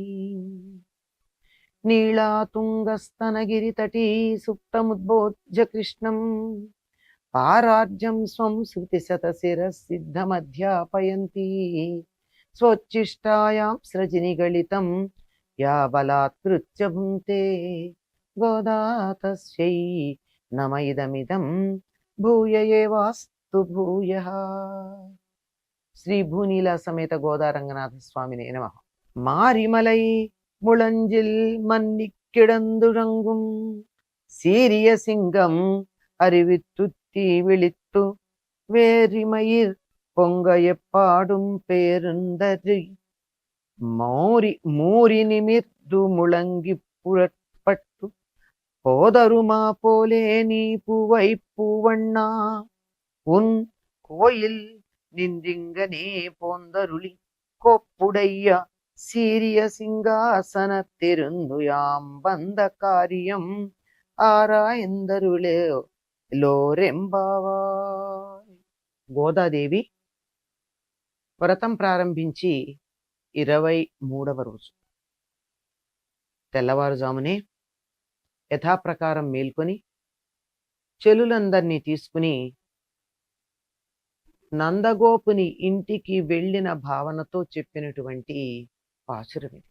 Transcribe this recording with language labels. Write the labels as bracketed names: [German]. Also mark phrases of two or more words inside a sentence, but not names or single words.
[Sanskrit] నీళాతుంగస్తనగిరితటీ సుప్తముద్బోధ్య కృష్ణం పారార్జం స్వం శృతిశతశిరసిద్ధమధ్యాపయంతి స్వోచ్ఛిష్టాయాం సృజినిగళితం యా బలాత్కృత్య భుంక్తే గోదా తస్యై నమ ఇదమిదం భూయ ఏవాస్తు భూయః. శ్రీ భూనీల సమేత గోదా రంగనాథ స్వామినే నమః. [Tamil] மாரிமலை முழஞ்சில் மன்னிக்கிடந்துறங்கும் சீரிய சிங்கம் அறிவித்துத்தி விழித்து வேரிமயிர் பொங்க எப்பாடும் பேருந்தரி மூரி நிமிர்ந்து முழங்கி புறப்பட்டு போதருமா போலே நீ பூவை பூவண்ணா உன் கோயில் நின்றிங்கனே போந்தருளி கோப்புடைய சீரிய சிங்காசனத்திருந்து யாம் வந்த காரியம் ஆராயந்தருளே லோரெம்பாவாய். [Telugu] గోదాదేవి వ్రతం ప్రారంభించి 23వ రోజు తెల్లవారుజామునే యథాప్రకారం మేల్కొని చెలులందరినీ తీసుకుని నందగోపుని ఇంటికి వెళ్ళిన భావనతో చెప్పినటువంటి పాశురం ఇది.